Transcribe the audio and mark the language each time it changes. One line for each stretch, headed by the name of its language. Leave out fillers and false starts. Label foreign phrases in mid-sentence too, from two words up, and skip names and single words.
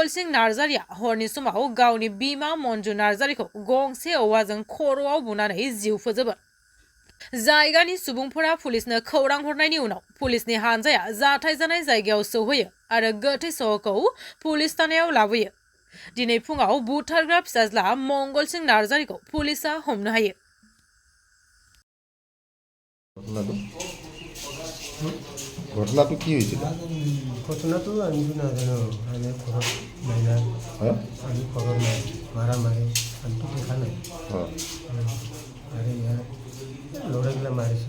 Bodo: सिंह नार्जारिया हरनि समाव गावनि बिमा मन्जु नार्जारिखौ गंसे औवाजों खर'आव बुनानै जिउ फोजोबो जायगानि सुबुंफोरा पुलिसनो खौरां हरनायनि उनाव पुलिसनि हानजाया जाथाय जानाय जायगायाव सौहैयो आरो गोथै सह'खौ पुलिस थानायाव लाबोयो दिनै फुङाव बुथारग्रा फिसाज्ला मंगल सिंह नार्जारिखौ पुलिसा हमनो हायो
Assamese: ঘটনাটো কি হৈছিল ঘটনাটো আমিতো নাজানো আমি ঘৰত নাই না আমি ঘৰত নাই মাৰা মাৰি আমিতো দেখা নাই আৰু ইয়াৰ ল'ৰাগিলা মাৰিছে